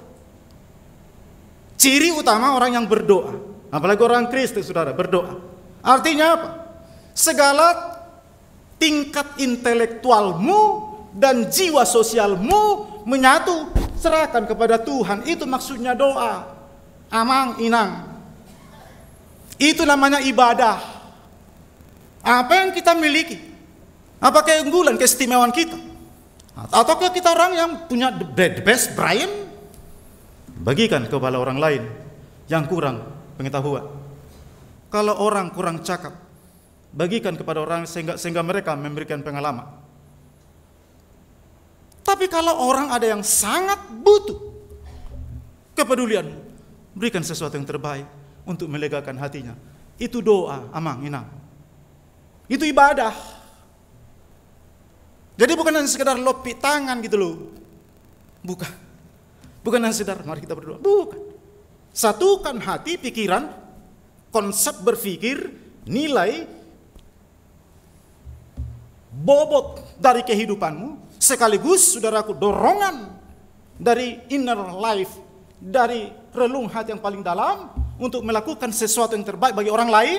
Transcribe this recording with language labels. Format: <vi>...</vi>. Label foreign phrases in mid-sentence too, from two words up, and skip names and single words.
<id>Ciri utama orang yang berdoa, apalagi orang Kristen, saudara, berdoa. Artinya apa? Segala tingkat intelektualmu dan jiwa sosialmu menyatu, serahkan kepada Tuhan. Itu maksudnya doa.</id> <bbc>Amang inang.</bbc> <id>Itu namanya ibadah. Apa yang kita miliki? Apa keunggulan, keistimewaan kita? Ataukah kita orang yang punya</id> <en>the best brain?</en> <id>Bagikan kepada orang lain yang kurang pengetahuan. Kalau orang kurang cakap, bagikan kepada orang sehingga mereka memberikan pengalaman. Tapi kalau orang ada yang sangat butuh kepedulianmu, berikan sesuatu yang terbaik untuk melegakan hatinya. Itu doa,</id> <bbc>amang inang.</bbc> <id>Itu ibadah. Jadi bukan hanya sekedar lopi tangan gitu loh. Bukan. Bukan hanya sekedar mari kita berdoa. Bukan. Satukan hati, pikiran, konsep berpikir, nilai, bobot dari kehidupanmu, sekaligus saudaraku dorongan dari</id> <en>inner life,</en> <id>dari relung hati yang paling dalam untuk melakukan sesuatu yang terbaik bagi orang lain.</id>